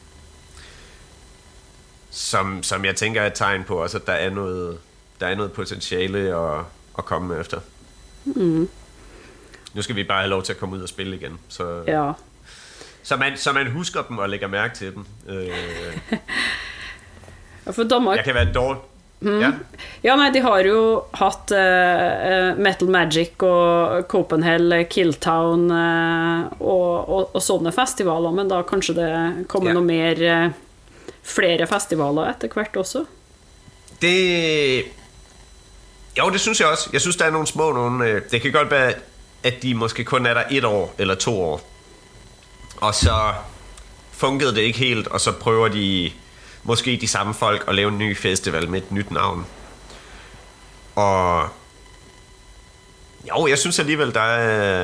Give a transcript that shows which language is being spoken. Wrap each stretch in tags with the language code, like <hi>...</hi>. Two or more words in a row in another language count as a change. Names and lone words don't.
<da>Som jeg tænker er et tegn på også, at der er noget potentiale at komme med efter. Nu skal vi bare have lov til at komme ud og spille igen. Så man husker dem og lægger mærke til dem. For Danmark... Jeg kan være dårlig.</da> <no>Ja, nei, de har jo hatt Metal Magic og Copenhagen, Killtown og sånne festivaler, men da kanskje det kommer noe mer, flere festivaler etter hvert også?</no> <da>Jo, det synes jeg også. Jeg synes, der er nogle små nogle. Det kan godt være, at de måske kun er der 1 år eller 2 år. Og så fungerede det ikke helt, og så prøver de måske de samme folk at lave en ny festival med et nyt navn. Og jo, jeg synes alligevel, der er...</da>